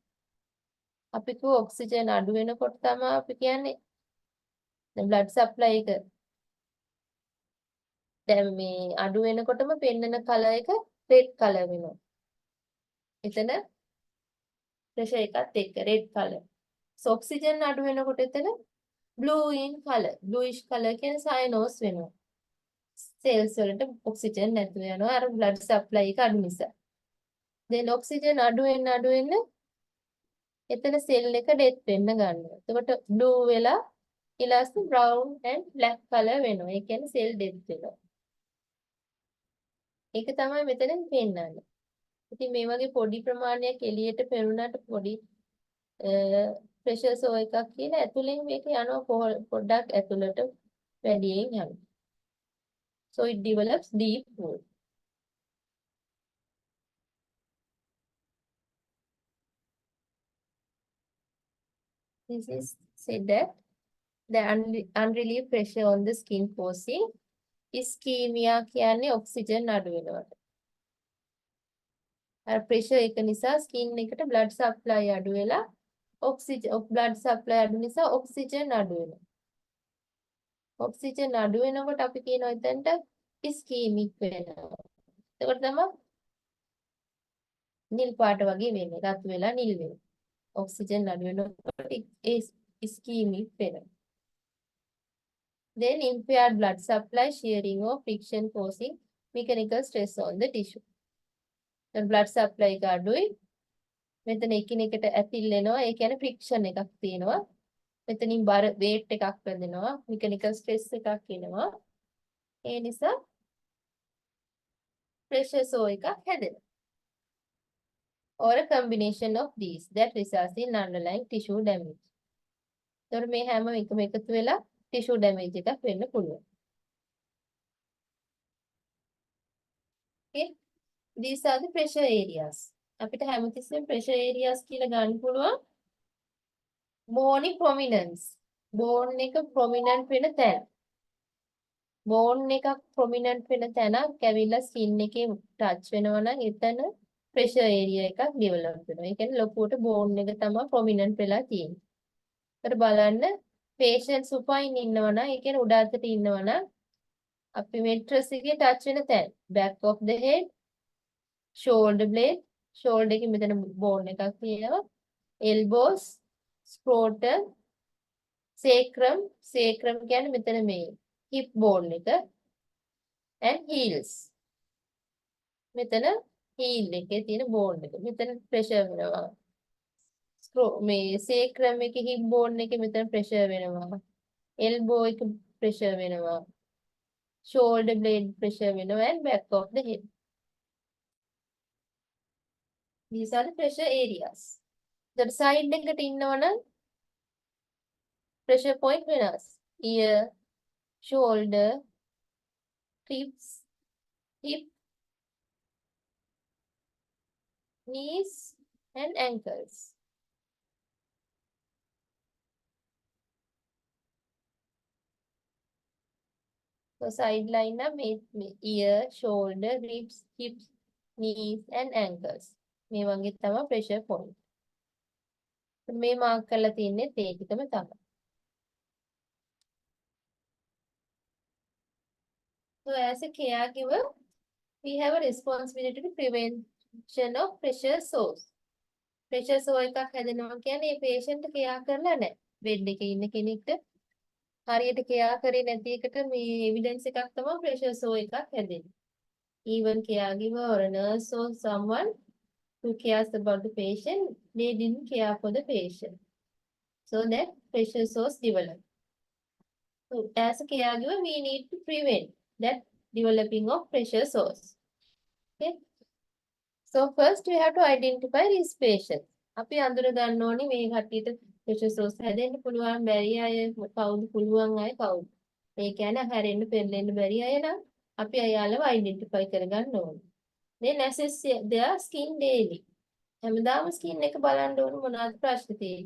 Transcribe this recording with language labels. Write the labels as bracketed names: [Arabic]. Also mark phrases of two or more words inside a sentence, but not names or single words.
[Sinhala] අපි කිව්ව oxygen අඩු වෙනකොට තමයි අපි කියන්නේ [English] blood supply [Sinhala] එක දැන් මේ අඩු වෙනකොටම පෙන්නන color එක [English] red color [Sinhala] වෙනවා. එතන pressure එකත් එක්ක [English] red color. So oxygen [Sinhala] අඩු වෙනකොට එතන [English] blue in color. bluish color [Sinhala] කියන්නේ cyanose වෙනවා. cells වලට oxygen නැතුව යනවා අර [English] blood supply [Sinhala] එක අඩු නිසා. then oxygen අඩු වෙන්න එතන cell එක death වෙන්න ගන්නවා. එතකොට blue වෙලා ඊළඟට [English] brown and black color [Sinhala] වෙනවා. ඒ කියන්නේ [English] cell death [Sinhala] වෙනවා. ඒක තමයි මෙතනින් පෙන්නන්නේ. ඉතින් මේ වගේ පොඩි ප්‍රමාණයක් එළියට පෙනුනට පොඩි pressure සෝ එකක් කියලා ඇතුලෙන් මේක යනවා පොඩ්ඩක් ඇතුලට වැඩියෙන් යනවා. [English] So it develops deep wound. This is said that the unrelieved pressure on the skin causing ischemia [Sinhala] කියන්නේ oxygen අඩු වෙනවට. අර ප්‍රෙෂර් එක නිසා ස්කින් එකට [English] blood supply [Sinhala] අඩු වෙලා [English] blood supply [Sinhala] අඩු නිසා ඔක්සිජන් අඩු වෙනවා. ඔක්සිජන් අඩු වෙනකොට අපි කියනවා එතනට ඉස්කීමික් වෙනවා. එතකොට තමයි නිල් පාට වගේ වෙන්නේ. රත් වෙලා නිල් වෙනවා. ඔක්සිජන් අඩු වෙනකොට ඒ ඉස්කීමික් වෙනවා. [English] Then impaired blood supply, shearing or friction causing mechanical stress on the tissue. [Sinhala] then [English] blood supply [Sinhala] එක අඩුයි. මෙතන එකිනෙකට ඇතිල්ලෙනවා. ඒ කියන්නේ friction එකක් තියෙනවා. මෙතනින් බර weight එකක් වැදෙනවා. [English] mechanical stress [Sinhala] එකක් එනවා. ඒ නිසා [English] pressure sore [Sinhala] එකක් හැදෙනවා. [English] or a combination of these that results in underlying tissue damage. [Sinhala] ඒතර මේ හැම එකම එකතු වෙලා [English] tissue damage [Sinhala] එකක් වෙන්න පුළුවන්. [English] Okay, these are the pressure areas. [Sinhala] අපිට හැමතිස්සෙම [English] pressure areas [Sinhala] කියලා ගන්න පුළුවන්. [English] bone prominence. bone එක prominent [Sinhala] වෙන තැන. bone එකක් prominent වෙන තැනක් ඇවිල්ලා skin එකේ touch වෙනවා නම් එතන [English] pressure area [Sinhala] එකක් develop වෙනවා. ඒ කියන්නේ ලොකුවට bone එක තමයි prominent වෙලා තියෙන්නේ. ඒකට බලන්න [English] patient supine [Sinhala] ඉන්නවා නම් ඒ කියන්නේ උඩ අතට ඉන්නවා නම් අපි mattress එකේ touch වෙන තැන [English] back of the head, shoulder blade, shoulder [Sinhala] එකේ මෙතන bone එකක් තියෙනවා, [English] elbows, scrotum, sacrum, sacrum [Sinhala] කියන්නේ මෙතන මේ [English] hip bone එක, and heels. [Sinhala] මෙතන heel එකේ තියෙන bone එක. මෙතන pressure වෙනවා. මේ sacrum එකේ [English] hip bone [Sinhala] එකේ මෙතන pressure වෙනවා. elbow එක pressure වෙනවා. [English] shoulder blade pressure වෙනවා and back of the head. These are the pressure areas. The side [Sinhala] එකට ඉන්නවනම් [English] pressure point වෙනස්. ear, shoulder, ribs, hip, knees and ankles. So sideline up ear, shoulder, ribs, hips, knees and ankles. [Sinhala] මේ වගේ තමයි [English] pressure point. [Sinhala] මේ මාක් කරලා තියන්නේ ඒ ටිකම තමයි. [English] So as a caregiver, we have a responsibility to prevention of pressure sores. Pressure sore එකක් හැදෙනවා කියන්නේ මේ patient care කරලා නැහැ. bed එකේ ඉන්න කෙනෙක්ට හරියට care කරේ නැති එකට මේ evidence එකක් තමයි pressure sore එකක් හැදෙන්නේ. Even caregiver or a nurse or someone who cares about the patient, they didn't care for the patient. So that pressure sores develop. So as a caregiver, we need to prevent that developing of pressure sores. Okay. So first we have to identify these patients. [Sinhala] අපි අඳුර ගන්න ඕනේ මේ කට්ටියට [English] pressure sores [Sinhala] හැදෙන්න පුළුවන් බැරි අය කවුද පුළුවන් අය කවුද. ඒ කියන්නේ හැරෙන්න පෙරලෙන්න බැරි අය නම් අපි අයාලව identify කරගන්න ඕනේ. [English] Then assess their skin daily. [Sinhala] හැමදාම skin එක බලන්න ඕනේ මොනවද ප්‍රශ්න තියෙන්නේ.